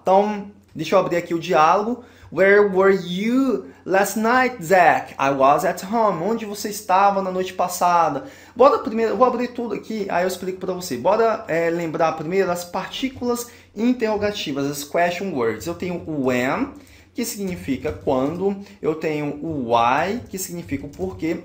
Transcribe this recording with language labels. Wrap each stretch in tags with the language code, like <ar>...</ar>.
<pt>Então, deixa eu abrir aqui o diálogo.</pt> <en>Where were you last night, Zach? I was at home.</en> <pt>Onde você estava na noite passada? Bora primeiro, eu vou abrir tudo aqui, aí eu explico para você. Bora lembrar primeiro as partículas interrogativas, as question words. Eu tenho o when, que significa quando. Eu tenho o why, que significa o porquê.</pt>